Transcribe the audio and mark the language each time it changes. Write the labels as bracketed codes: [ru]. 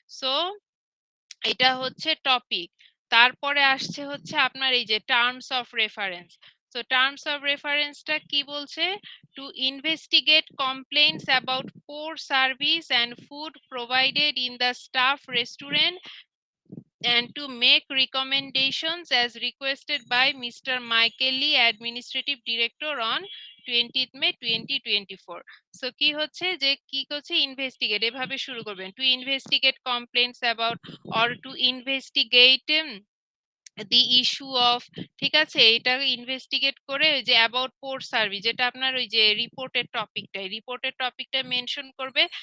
[bn] So এটা হচ্ছে topic. তারপরে আসছে হচ্ছে আপনার এই যে terms of reference. [en] So terms of রেফারেন্সটা কি বলছে, to investigate complaints about poor service and food provided in the staff restaurant and to make recommendations as requested by Mr. Michael Lee, Administrative Director on 20th May 2024. So [bn] কি হচ্ছে, যে কি করছে, investigate, এভাবে শুরু করবেন, [en] to investigate complaints about or to investigate the issue of, [bn] ঠিক আছে। এটা ইনভেস্টিগেট করে ওই যে অ্যাবাউট পোর সার্ভিস, যেটা আপনার ওই যে রিপোর্টের টপিকটা মেনশন করবে।